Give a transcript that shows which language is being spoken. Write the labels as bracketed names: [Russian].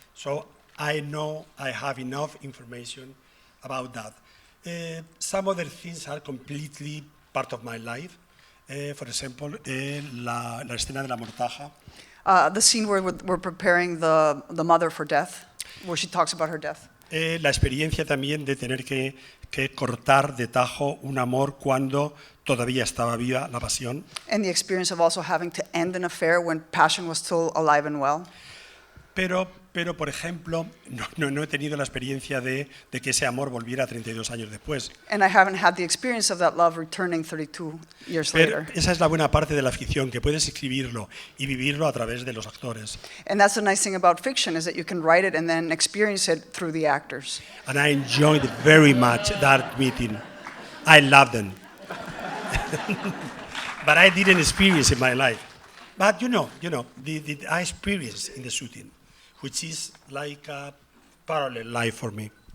[English] So I know I have enough information about that. Some other things are completely part of my life. For example, [Spanish] la escena de la mortaja. [English] The scene where we're preparing the mother for death, where she talks about her death. [Spanish] La experiencia también de tener que cortar de tajo un amor cuando todavía estaba viva la pasión. [English] And the experience of also having to end an affair when passion was still alive and well. [Spanish] Pero por ejemplo, no he tenido la experiencia de que ese amor volviera 32 años después. [English] And I haven't had the experience of that love returning 32 years [Spanish] Pero [English] later. [Spanish] esa es la buena parte de la ficción, que puedes escribirlo y vivirlo a través de los actores. [English] And that's the nice thing about fiction, is that you can write it and then experience it through the actors. And I enjoyed very much that meeting. I loved them. But I didn't experience it in my life. But I experienced in the shooting, which is like a parallel life for me.